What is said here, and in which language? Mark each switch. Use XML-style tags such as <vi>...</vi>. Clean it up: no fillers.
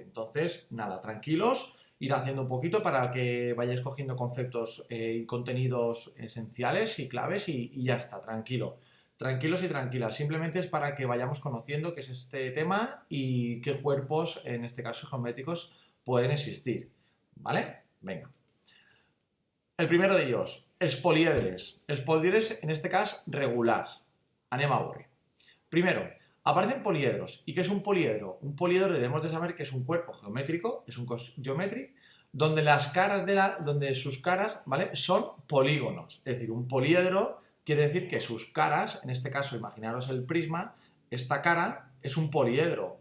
<es>Entonces, nada, tranquilos, ir haciendo un poquito para que vayáis cogiendo conceptos y contenidos esenciales y claves y ya está, tranquilo. Tranquilos y tranquilas, simplemente es para que vayamos conociendo qué es este tema y qué cuerpos, en este caso geométricos, pueden existir. ¿Vale? Venga. El primero de ellos,</es> <ca>els poliedres. Els poliedres, en este cas, regulars. Anem a veure.</ca> <es>Primero, aparecen poliedros. ¿Y qué es un poliedro? Un poliedro debemos de saber que es un cuerpo geométrico,</es> <ca>es un cos geométrico,</ca> <es>donde las caras donde sus caras, ¿vale? Son polígonos. Es decir, un poliedro quiere decir que sus caras, en este caso, imaginaros el prisma, esta cara es un poliedro.</es>